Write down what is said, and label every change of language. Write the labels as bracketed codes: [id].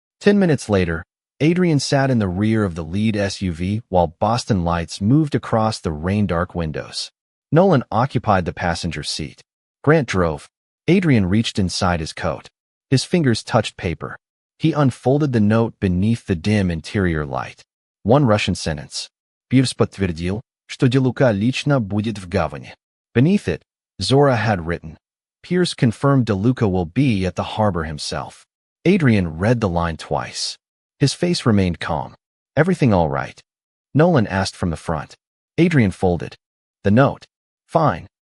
[en] 10 minutes later, Adrian sat in the rear of the lead SUV while Boston lights moved across the rain-dark windows. Nolan occupied the passenger seat. Grant drove. Adrian reached inside his coat. His fingers touched paper. He unfolded the note beneath the dim interior light. One Russian sentence. [ru] Pierce подтвердил, что DeLuca лично будет в гавани. [en] Beneath it, Zora had written, Pierce confirmed DeLuca will be at the harbor himself. Adrian read the line twice. His face remained calm. Everything all right? Nolan asked from the front. Adrian folded. The note. Fine.